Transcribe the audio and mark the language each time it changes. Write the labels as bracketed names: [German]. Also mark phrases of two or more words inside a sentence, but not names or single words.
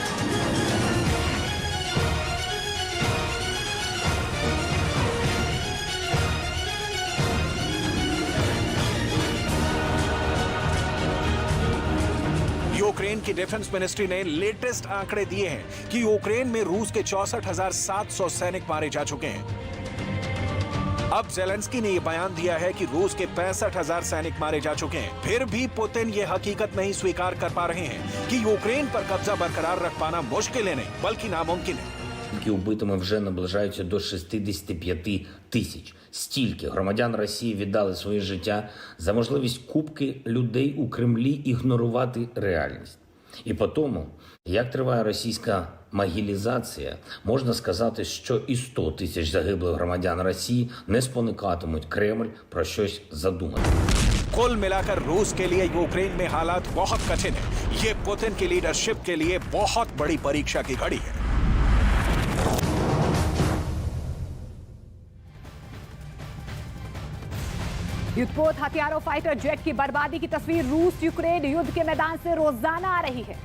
[Hindi] यूक्रेन की [English] defense ministry [Hindi] ने लेटेस्ट आंकड़े दिए हैं कि यूक्रेन में रूस के 64,700 सैनिक मारे जा चुके हैं। अब ज़ेलेंस्की ने यह बयान दिया है कि रूस के 65,000 सैनिक मारे जा चुके हैं। फिर भी पुतिन ये हकीकत नहीं स्वीकार कर पा रहे हैं कि यूक्रेन पर कब्जा बरकरार रख पाना मुश्किल है नहीं बल्कि नामुमकिन है। [Ukrainian] Убитими вже наближаються до 65 тисяч. Стільки громадян Росії віддали своє життя за можливість купки людей у Кремлі ігнорувати реальність. І по тому, як триває російська могилізація, можна сказати, що і 100 тисяч загиблих громадян Росії не спонукатимуть Кремль про щось задумати. [Hindi] कुल मिलाकर रूस के लिए यूक्रेन में हालात बहुत कठिन है। ये पुतिन की लीडरशिप के लिए बहुत बड़ी परीक्षा की घड़ी है। युद्धपोत हथियारों [English] fighter jet [Hindi] की बर्बादी की तस्वीर रूस यूक्रेन युद्ध के मैदान से रोजाना आ रही है।